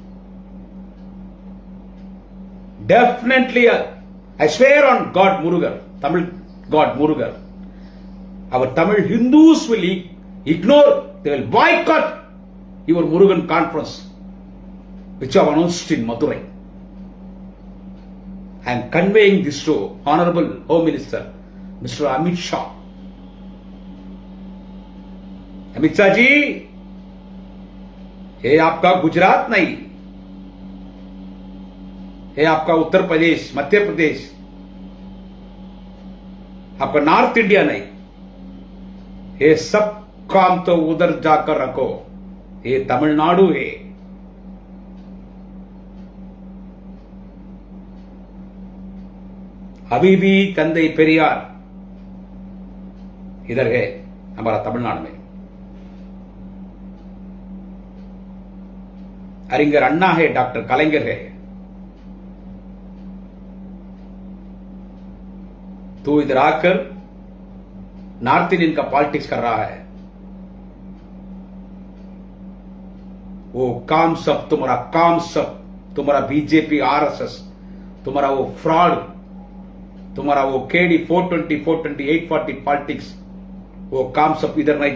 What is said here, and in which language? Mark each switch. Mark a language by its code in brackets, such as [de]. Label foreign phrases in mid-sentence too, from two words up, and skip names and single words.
[en] Definitely, I swear on God Murugan, Tamil god Murugan, our Tamil Hindus will ignore They will boycott your Murugan conference, which I have announced in Madurai. I am conveying this to Honorable Home Minister, Mr. Amit Shah. [hi] अमित शाह जी, ये आपका गुजरात नहीं, ये आपका उत्तर प्रदेश, मध्य प्रदेश, आपका [en] North India [hi] नहीं, ये सब काम तो उधर जाकर रखो, ये तमिलनाडु है। अभी भी तंदई पेरियार इधर है हमारा तमिलनाडु में। அறிஞர் அண்ணா है, डॉक्टर कलाइंगर है। तू इधर आकर [en] North Indian [hi] का पॉलिटिक्स कर रहा है, वो काम सब तुम्हारा बीजेपी आरएसएस, तुम्हारा वो फ्रॉड, तुम्हारा वो केडी 420 420 840 पॉलिटिक्स, वो काम सब इधर नहीं।